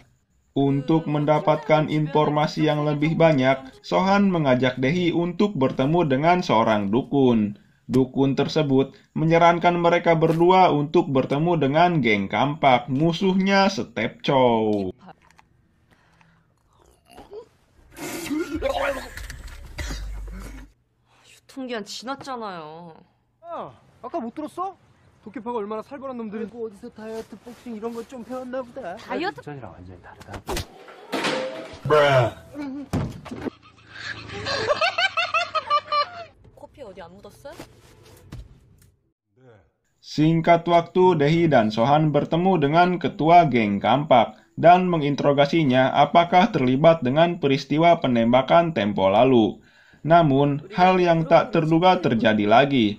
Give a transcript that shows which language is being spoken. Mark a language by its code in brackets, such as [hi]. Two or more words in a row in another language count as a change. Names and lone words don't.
[id] Untuk mendapatkan informasi yang lebih banyak, So-han mengajak Dae-hee untuk bertemu dengan seorang dukun. Dukun tersebut menyarankan mereka berdua untuk bertemu dengan geng Kampak, musuhnya Step Chow. [ko] 유통기한 지났잖아요. 야, 아까 못 들었어? 도끼파가 얼마나 살벌한 놈들이 어디서 다이어트 복싱 이런 거 좀 배웠나 보다. 다이어트- 전이랑 완전히 다르다. 커피 어디 안 묻었어요? [id] Singkat waktu, Dae-hee dan So-han bertemu dengan ketua geng Kampak dan menginterogasinya apakah terlibat dengan peristiwa penembakan tempo lalu. Namun, hal yang tak terduga terjadi lagi.